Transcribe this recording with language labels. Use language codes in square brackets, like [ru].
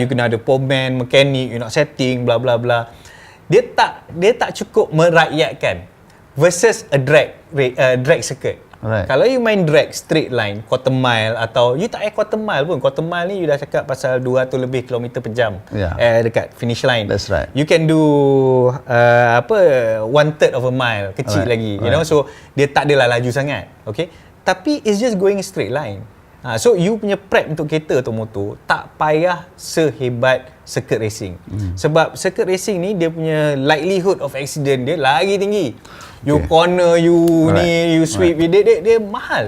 [ms] You kena ada poleman, mechanic, you nak setting, bla bla bla. Dia tak cukup merakyatkan [en] versus a drag circuit. Right. [ms] Kalau you main drag [en] straight line, quarter mile, [ms] atau you tak quarter mile pun. Quarter mile ni you dah cakap pasal 200 lebih kilometer per jam dekat finish line. [en] That's right. You can do 1/3 of a mile, [ms] kecil lagi, [en] you know. [ms] So dia tak adalah laju sangat, okay. Tapi [en] it's just going straight line. [ms] So you punya prep untuk kereta atau motor tak payah sehebat circuit racing. Sebab circuit racing ni dia punya [en] likelihood of accident [ms] dia lagi tinggi. You corner, you ni, you sweep, dia mahal.